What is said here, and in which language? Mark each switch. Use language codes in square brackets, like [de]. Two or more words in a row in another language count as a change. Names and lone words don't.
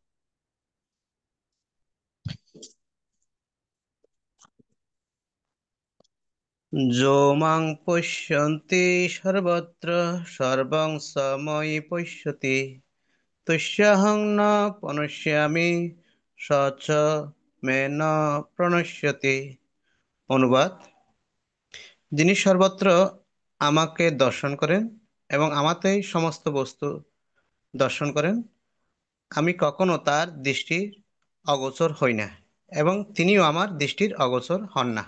[sa] যো মাং পশ্যন্তি সর্বত্র সর্বং সময়ি পশ্যতি তস্যাহং ন প্রণশ্যামি স চ মে ন প্রণশ্যতি। [bn] অনুবাদ: যিনি সর্বত্র আমাকে দর্শন করেন এবং আমাতেই সমস্ত বস্তু দর্শন করেন, আমি কখনো তার দৃষ্টির অগোচর হই না এবং তিনিও আমার দৃষ্টির অগোচর হন না।